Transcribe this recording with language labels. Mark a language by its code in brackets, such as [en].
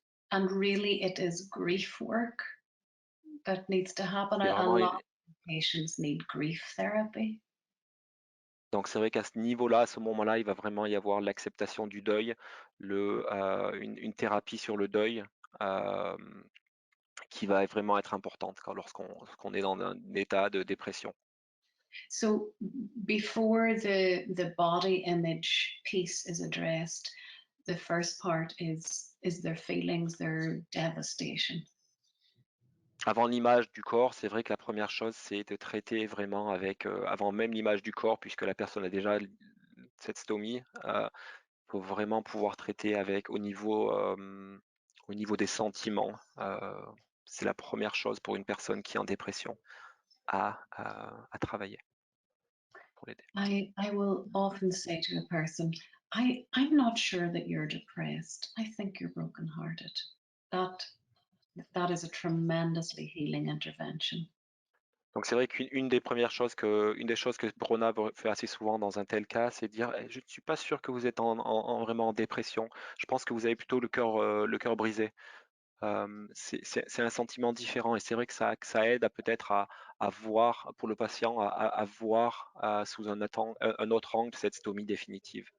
[en] and really it is grief work that needs to happen. A lot of patients need grief therapy. [fr] Donc c'est vrai qu'à ce niveau-là, à ce moment-là, il va vraiment y avoir l'acceptation du deuil, une thérapie sur le deuil qui va vraiment être importante lorsqu'on est dans un état de dépression. [en] So before the body image piece is addressed, the first part is their feelings, their devastation. [fr] Avant l'image du corps, c'est vrai que la première chose, c'est de traiter vraiment avec, avant même l'image du corps, puisque la personne a déjà cette stomie, faut vraiment pouvoir traiter avec au niveau des sentiments. C'est la première chose pour une personne qui est en dépression à travailler pour l'aider. [en] I will often say to a person, I'm not sure that you're depressed. I think you're brokenhearted. That is a tremendously healing intervention. [fr] Donc c'est vrai qu'une une des choses que Brona fait assez souvent dans un tel cas, c'est dire: «Eh, je ne suis pas sûr que vous êtes vraiment en dépression. Je pense que vous avez plutôt le cœur brisé». C'est un sentiment différent et c'est vrai que ça aide à peut-être à voir pour le patient, à voir, sous un autre angle cette stomie définitive.